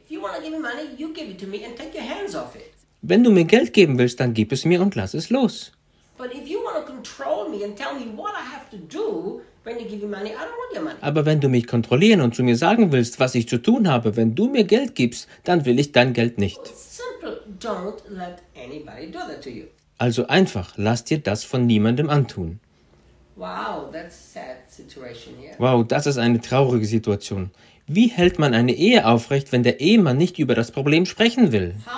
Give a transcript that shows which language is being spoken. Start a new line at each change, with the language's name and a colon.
English: If you want to give me money, you give it to me and take your hands off it.
German: Wenn du mir Geld geben willst, dann gib es mir und lass es los.
English: But if you want to control me and tell me what I have to do when you give me money, I don't want your money.
German: Aber wenn du mich kontrollieren und zu mir sagen willst, was ich zu tun habe, wenn du mir Geld gibst, dann will ich dein Geld nicht.
English: Don't let anybody do that to you.
German: Also einfach, lass dir das von niemandem antun.
English: Wow, that's a sad situation here.
German: Wow, das ist eine traurige Situation. Wie hält man eine Ehe aufrecht, wenn der Ehemann nicht über das Problem sprechen will?